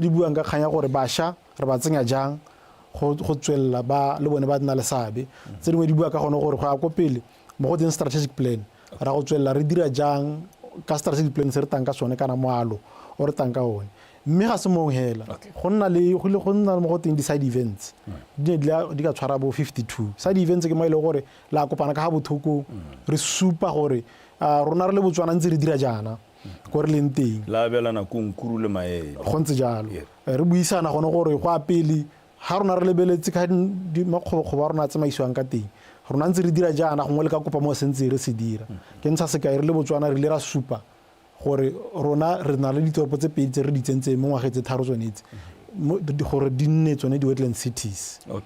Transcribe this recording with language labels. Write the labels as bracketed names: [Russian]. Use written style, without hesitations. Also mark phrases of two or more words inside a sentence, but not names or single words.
[Tswana] di buang ka kganya gore bašwa re ba tsenya jang go tswelela ba le bone ba nna le sabe tse dingwe di bua ka gone gore go ya ko pele mo go teng [English] strategic plan [Tswana] ra go tswelela re dira jang ka [English] strategic plan [Tswana] se re tang ka sone kana moalo o re tang ka one mme ga se mong hela go nna mo go teng di- [English] side events [Tswana] di ka tshwara bo 52 [English] side events [Tswana] ke mo ile gore la kopana ka ga bothoko re supa gore rona re le Botswana ntse re dira jana go re leng teng la belana ko nkuru le maele go ntse jalo re buisana gone gore go a pele ha rona re lebeletse ka makgobokgobo a rona a tsamaisiwang ka teng rona ntse re dira jana gongwe le ka kopa mo sentse re se dira ke ntsha sekai re le Botswana re le ra supa gore rona re na le ditoropo tse pedi tse re di tsentseng mo ngwageng tse tharo tsonetse gore di nne tsone di- [English] wetland cities